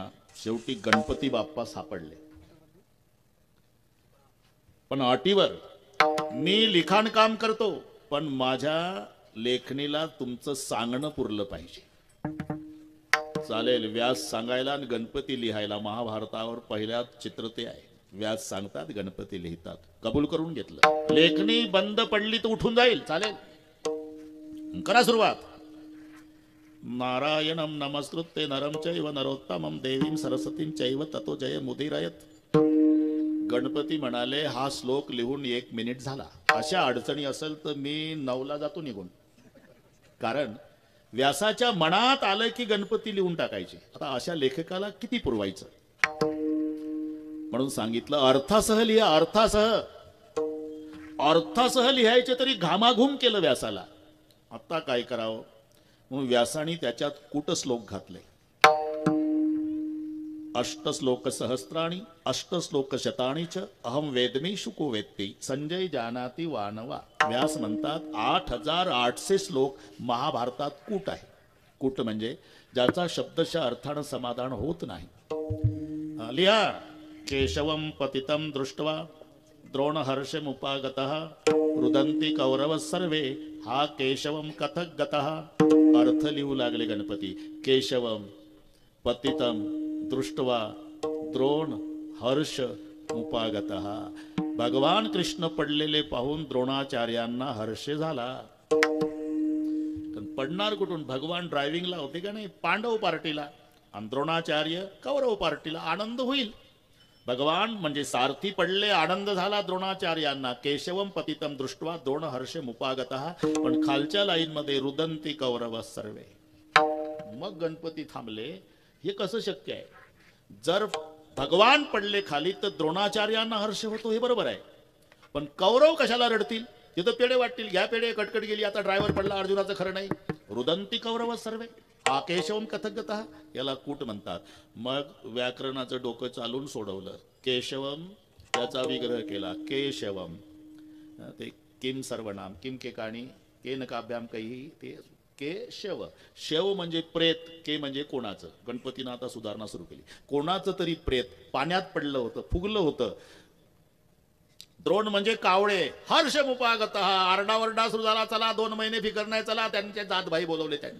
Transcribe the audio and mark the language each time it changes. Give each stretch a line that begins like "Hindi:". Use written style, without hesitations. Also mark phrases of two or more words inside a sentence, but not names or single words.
Marathi: शेवटी गणपती बाप्पा सापडले. पण अटीवर मी लिखाण काम करतो पण माझ्या लेखणीला तुमचं सांगणं पुरलं पाहिजे. चालेल. व्यास सांगायला आणि गणपती लिहायला. महाभारतावर पहिल्या चित्र ते आहे. व्यास सांगतात, गणपती लिहितात. कबूल करून घेतलं. लेखणी बंद पडली तर उठून जाईल. चालेल. करा सुरुवात.
Sanskrit: नारायणं नमस्कृत्य नरं चैव नरोत्तमं देवीं सरस्वतीं चैव ततो जय मुदीरयत.
Marathi: गणपती म्हणाले हा श्लोक लिहून 1 मिनिट झाला. अशा अडचणी असेल तर मी 9ला जातो निघून. कारण व्यासाच्या मनात आलं की गणपती लिहून टाकायचे. आता अशा लेखकाला किती पुरवायचं. म्हणून सांगितलं अर्थासह लिहा. अर्थासह लिहायचे तरी घामाघूम केलं व्यासाला. आता काय करावं म्हणून व्यासाने त्याच्यात कूटश्लोक घातले.
Sanskrit: अष्टश्लोक सहस्राणि अष्टश्लोक शतानि च अहम वेदमी शुको वेत्ती संजय जानाति वानवा.
Marathi: व्यास म्हणतात 8800 श्लोक महाभारतात कूट आहे. कूट म्हणजे ज्याचा शब्दशः अर्थानं समाधान होत नाही. लिहा.
Sanskrit: केशवं पतितं दृष्ट्वा द्रोणहर्षमुपागतः रुदन्ति कौरव सर्वे हा केशवं कथक गतः.
Marathi: अर्थ लिहू लागले गणपती.
Sanskrit: केशवं पतितं दृष्ट्वा द्रोण हर्ष उपागतः.
Marathi: भगवान कृष्ण पडलेले पाहून द्रोणाचार्यांना हर्ष झाला. पडणार कुठून? भगवान ड्रायव्हिंगला होते का नाही? पांडव पार्टीला आणि द्रोणाचार्य कौरव पार्टीला. आनंद होईल. भगवान म्हणजे सारथी पडले, आनंद झाला द्रोणाचार्यांना.
Sanskrit: केशवम पतितम दृष्ट्वा द्रोण हर्ष मुपागतः.
Marathi: पण खालच्या लाईन मध्ये
Sanskrit: रुदंती कौरव सर्वे.
Marathi: मग गणपती थांबले. हे कसं शक्य आहे? जर भगवान पडले खाली तर द्रोणाचार्यांना हर्ष होतो, हे बरोबर आहे. पण कौरव कशाला रडतील? तिथं पेढे वाटतील. घ्या पेढे, कटकट गेली, आता ड्रायव्हर पडला, अर्जुनाचं खरं नाही.
Sanskrit: रुदंती कौरव सर्वे केशवम कथगतः,
Marathi: याला कूट म्हणतात. मग व्याकरणाचं डोकं चालून सोडवलं. केशवम त्याचा विग्रह केला. केशवम ते किम सर्वनाम, किम के काणी के नकाभ्याम काही, ते केशव. शेव म्हणजे प्रेत, के म्हणजे कोणाचं. गणपतीनं आता सुधारणा सुरू केली. कोणाचं तरी प्रेत पाण्यात पडलं होतं, फुगलं होतं. द्रोण म्हणजे कावळे.
Sanskrit: हर्ष मुपागतः,
Marathi: आरडावरडा सुरू झाला. चला 2 महिने फिकर नाही, चला त्यांचे जातभाई बोलवले त्यांनी.